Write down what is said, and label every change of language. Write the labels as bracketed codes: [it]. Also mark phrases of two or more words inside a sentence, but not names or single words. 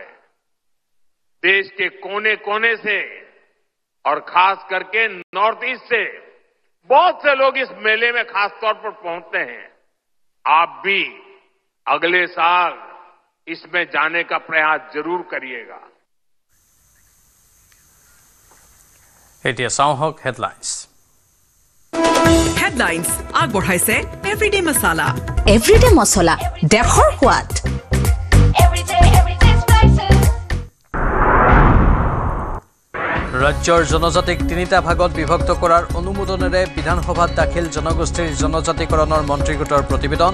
[hi] देश के कोने कोने से और खास करके नॉर्थ ईस्ट से बहुत से लोग इस मेले में खास तौर पर पहुंचते हैं। आप भी अगले साल इसमें जाने का प्रयास जरूर करिएगा। [as] এতিয়া চাওঁ হওক হেডলাইন্স। হেডলাইন্স আগবঢ়াইছে এভৰিডে মছলা। এভৰিডে মছলা, দেশৰ সোৱাদ। ৰাজ্যৰ জনজাতিক 3টা ভাগত বিভক্ত কৰাৰ অনুমোদনেৰে বিধানসভাত দাখিল জনগোষ্ঠীৰ জনজাতিকৰণৰ মন্ত্ৰীগোটৰ প্ৰতিবেদন।